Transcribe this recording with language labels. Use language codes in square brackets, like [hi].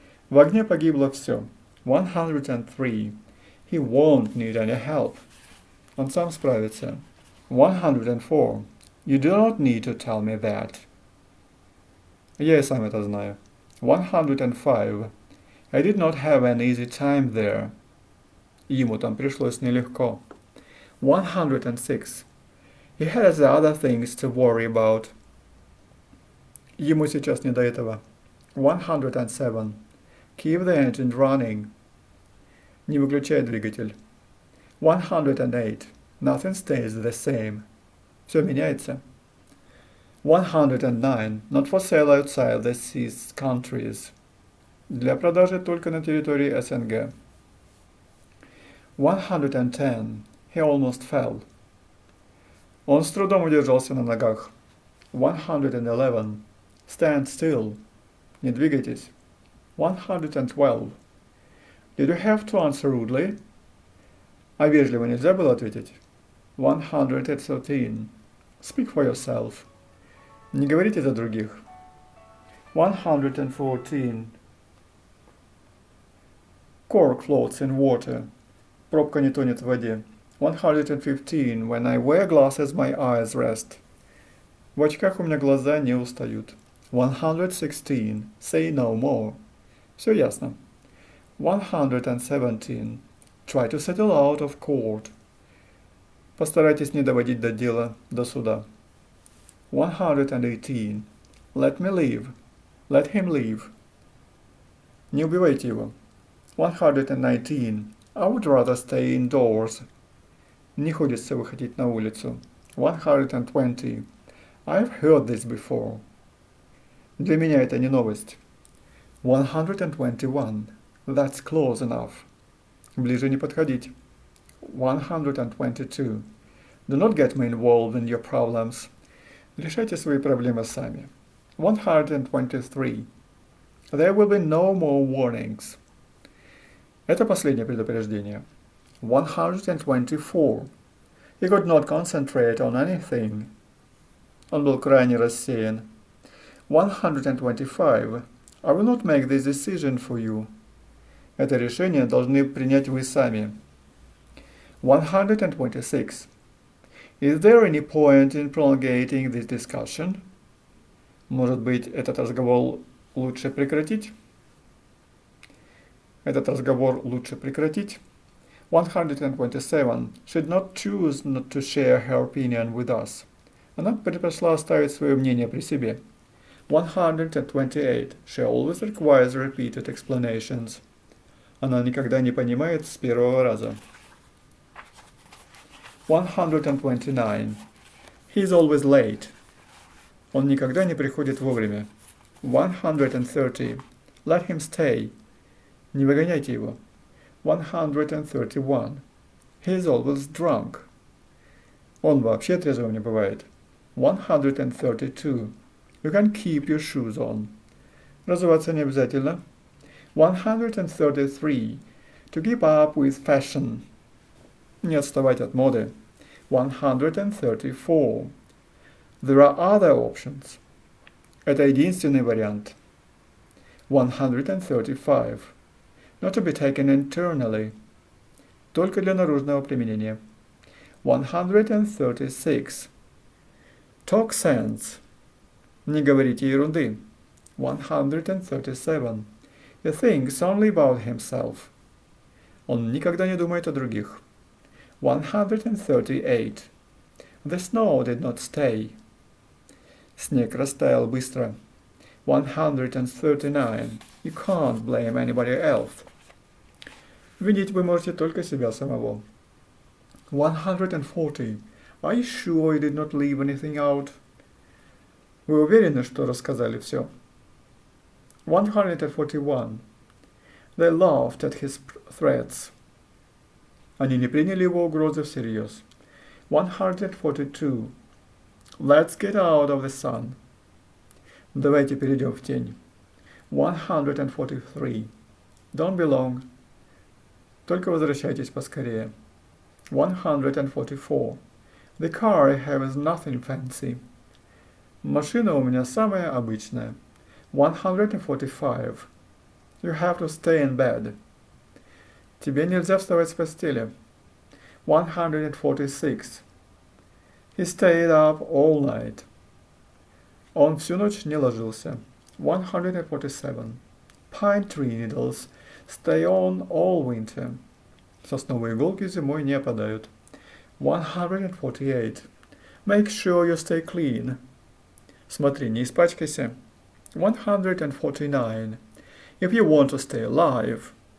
[ru] В огне погибло все. 103. [en] He won't need any help. [ru] Он сам справится. 104. [en] You do not need to tell me that. [ru] Я и сам это знаю. 105. [en] I did not have an easy time there. [ru] Ему там пришлось нелегко. 106. [en] He has other things to worry about. [ru] Ему сейчас не до этого. 107. [en] Keep the engine running. [ru] Не выключай двигатель. 108. [en] Nothing stays the same. [ru] Все меняется. [en] 109. Not for sale outside the seas countries. [ru] Для продажи только на территории СНГ. [en] 110. He almost fell. [ru] Он с трудом удержался на ногах. 111. [en] Stand still. [ru] Не двигайтесь. 112. [en] Did you have to answer rudely? [ru] А вежливо нельзя было ответить? [en] 113. Speak for yourself. [ru] Не говорите за других. 114. [en] Cork floats in water. [ru] Пробка не тонет в воде. 115. [en] When I wear glasses, my eyes rest. [ru] В очках у меня глаза не устают. 116. [en] Say no more. [ru] Все ясно. 117. [en] Try to settle out of court. [ru] Постарайтесь не доводить до дела, до суда. [en] 118. Let me leave. Let him leave. [ru] Не убивайте его. 119. [en] I would rather stay indoors. [ru] Не хочется выходить на улицу. [en] 120. I've heard this before. [ru] Для меня это не новость. 121. [en] That's close enough. [ru] Ближе не подходить. 122. [en] Do not get me involved in your problems. [ru] Решайте свои проблемы сами. 123. [en] There will be no more warnings. [ru] Это последнее предупреждение. 124. [en] He could not concentrate on anything. [ru] Он был крайне рассеян. 125. [en] I will not make this decision for you. [ru] Это решение должны принять вы сами. 126. [en] Is there any point in prolongating this discussion? [ru] Может быть, этот разговор лучше прекратить? Этот разговор лучше прекратить. 127. [en] She did not choose not to share her opinion with us. [ru] Она предпочла оставить свое мнение при себе. 128. [en] She always requires repeated explanations. [ru] Она никогда не понимает с первого раза. [en] 129. He is always late. [ru] Он никогда не приходит вовремя. 130. [en] Let him stay. [ru] Не выгоняйте его. [en] 131. He is always drunk. [ru] Он вообще трезвым не бывает. 132. [en] You can keep your shoes on. [ru] Разуваться не обязательно. [en] 133. To keep up with fashion. [ru] Не отставать от моды. 134. [en] There are other options. [ru] Это единственный вариант. 135. [en] Not to be taken internally. [ru] Только для наружного применения. 136. [en] Talk sense. [ru] Не говорите ерунды. 137. [en] He thinks only about himself. [ru] Он никогда не думает о других. [en] 138. The snow did not stay. [ru] Снег растаял быстро. 139. [en] You can't blame anybody else. [ru] Винить вы можете только себя самого. 140. [en] Are you sure you did not leave anything out? [ru] Вы уверены, что рассказали все? 141. [en] They laughed at his threats. [ru] Они не приняли его угрозы всерьез. [en] 142. Let's get out of the sun. [ru] Давайте перейдем в тень. [en] 143. Don't be long. [ru] Только возвращайтесь поскорее. 144. [en] The car I have is nothing fancy. [ru] Машина у меня самая обычная. 145. [en] You have to stay in bed. [ru] Тебе нельзя вставать с постели. [en] 146. He stayed up all night. [ru] Он всю ночь не ложился. 147. [en] Pine tree needles stay on all winter. [ru] Сосновые иголки зимой не опадают. 148. [en] Make sure you stay clean. [ru] Смотри, не испачкайся. 149. [en] If you want to stay alive.